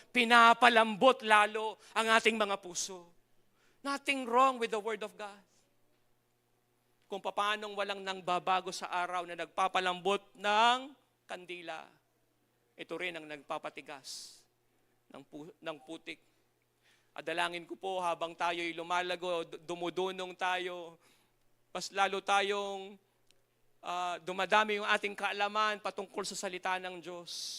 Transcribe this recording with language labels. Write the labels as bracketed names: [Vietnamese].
[Filipino] Pinapalambot lalo ang ating mga puso. [English] Nothing wrong with the Word of God. [Filipino] Kung paanong walang nangbabago sa araw na nagpapalambot ng kandila. Ito rin ang nagpapatigas ng putik. At dalangin ko po habang tayo'y lumalago, dumudunong tayo, mas lalo tayong dumadami yung ating kaalaman patungkol sa salita ng Diyos.